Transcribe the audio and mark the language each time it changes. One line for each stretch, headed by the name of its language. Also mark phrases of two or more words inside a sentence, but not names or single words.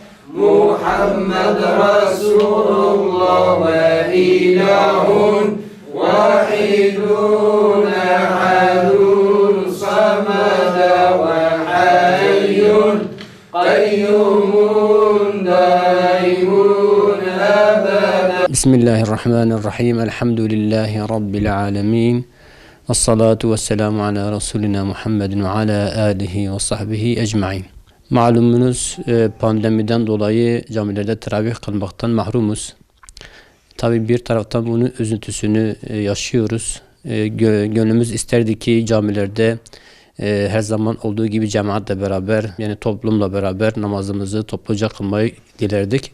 Arabic: محمد رسول الله وإله واحد أحد صمد وحي قيوم دائم أبدا. بسم الله الرحمن الرحيم الحمد لله رب العالمين الصلاة والسلام على رسولنا محمد وعلى آله وصحبه أجمعين.
Turkish: Malumunuz pandemiden dolayı camilerde teravih kılmaktan mahrumuz. Tabi bir taraftan bunun üzüntüsünü yaşıyoruz. Gönlümüz isterdi ki camilerde her zaman olduğu gibi cemaatle beraber, yani toplumla beraber namazımızı topluca kılmayı dilerdik.